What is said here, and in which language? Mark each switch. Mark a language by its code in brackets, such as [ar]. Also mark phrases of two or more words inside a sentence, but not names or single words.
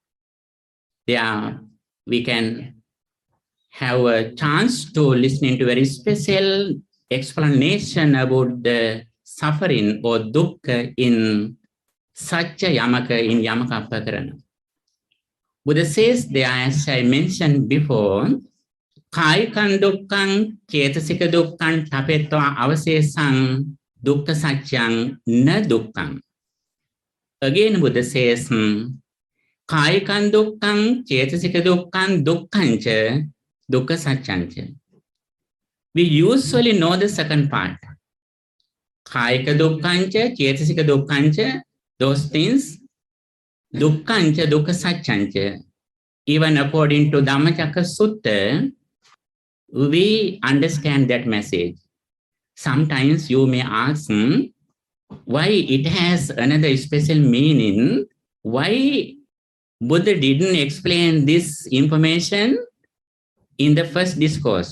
[en] We can have a chance to listen to very special explanation about the suffering or dukkha in Satya Yamaka, in Yamaka Pakarana. Buddha says there, as I mentioned before, [pi] Kaikan dukkang, chetasika dukkang, tapetva avasesang, dukkha satyang, na dukkang. [en] Again, Buddha says, [pi] Kaikan dukkang, chetasika dukkang, dukkhancha, dukkha satyancha. [en] We usually know the second part. [pi] Kaika dukkhancha, chetasika dukkhancha, [en] those things, [pi] dukkhancha, dukkha satyancha. [en] Even according to Dhammacakka Sutta, we understand that message. Sometimes you may ask why it has another special meaning, why Buddha didn't explain this information in the first discourse.